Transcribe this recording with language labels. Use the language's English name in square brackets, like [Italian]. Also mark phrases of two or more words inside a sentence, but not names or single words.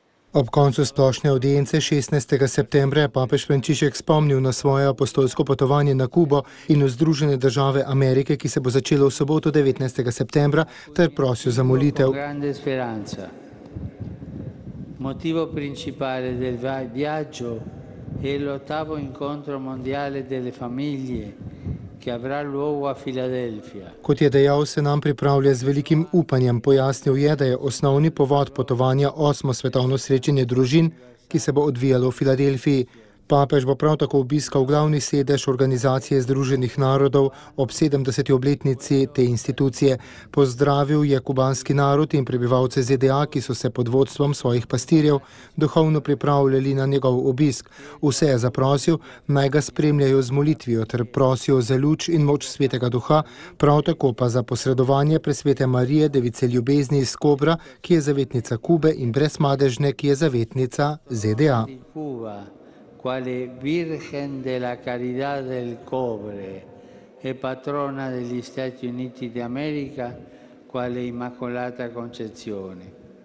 [Slovenian] Ob koncu splošne audience 16. septembra je papež Frančišek spomnil na svoje apostolsko potovanje na Kubo in v Združene države Amerike, ki se bo začelo v soboto 19. septembra, ter prosil za molitev. [Italian] Motivo principale del viaggio è l'8º incontro mondiale delle famiglie che avrà luogo a Filadelfija. [Slovenian] Kot je dejal, se nam pripravlja z velikim upanjem. Pojasnil je, da je osnovni povod potovanja 8. svetovno srečanje družin, ki se bo odvijalo v Filadelfiji. Papež bo prav tako obiskal glavni sedež Organizacije Združenih narodov ob 70. obletnici te institucije. Pozdravil je kubanski narod in prebivalce ZDA, ki so se pod vodstvom svojih pastirjev duhovno pripravljali na njegov obisk. Vse je zaprosil, naj ga spremljajo z molitvijo ter prosijo za luč in moč Svetega Duha, prav tako pa za posredovanje presvete Marije, device ljubezni iz Kobra, ki je zavetnica Kube, in brezmadežne, ki je zavetnica ZDA. [Italian] Quale Virgen de la Caridad del Cobre e patrona degli Stati Uniti d'America, quale Immacolata Concezione.